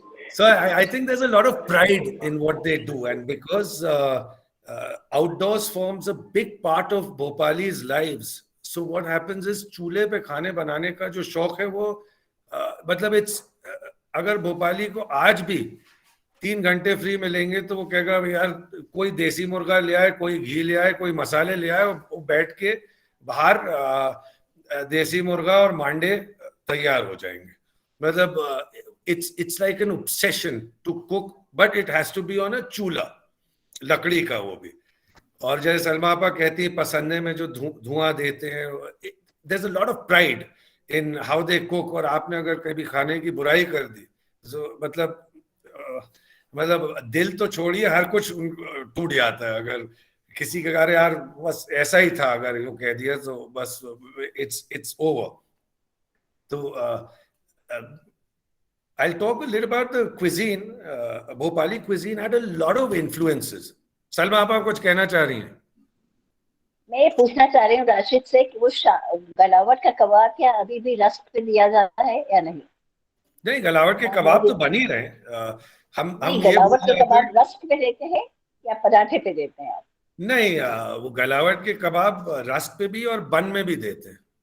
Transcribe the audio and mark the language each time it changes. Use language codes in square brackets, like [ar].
[en] So I think there's a lot of pride in what they do, and because outdoors forms a big part of Bhopali's lives. So what happens is [hi] चूल्हे पे खाने बनाने का जो शौक है वो मतलब [en] it's [hi] अगर भोपाली को आज भी 3 घंटे फ्री मिलेंगे तो वो कहेगा यार कोई देसी मुर्गा ले आए, कोई घी ले आए, कोई मसाले ले आए, वो बैठ के बाहर देसी मुर्गा और मांडे तैयार हो जाएंगे. मतलब [en] it's like an obsession to cook, but it has to be on a [hi] चूल्हा, लकड़ी का वो भी. और जैसे सलमा आपा कहती है पसंदे में जो धुआं देते हैं, [en] there's a lot of pride in how they cook. [hi] और आपने अगर कभी खाने की बुराई कर दी तो मतलब दिल तो छोड़िए, हर कुछ टूट जाता है. अगर किसी के घर यार बस ऐसा ही था अगर यूं कह दिया तो बस [en] it's over. [hi] तो [en] I'll talk a little about the cuisine. Bhopali cuisine had a lot of influences. [hi] Salma आप कुछ कहना चाह रही हैं? मैं ये पूछना चाह रही हूँ राशिद से कि वो गलावट का कबाब क्या अभी भी रस्ट पे दिया जाता है या नहीं? नहीं, गलावट के कबाब तो बन ही रहे हैं। हम नहीं, ये गलावट भूल के जाते हैं। कबाब रस्ट पे देते हैं या पराठे पे देते हैं आप? नहीं, वो गलावट के कबाब रस्ट पे भी और बन में भी देते हैं।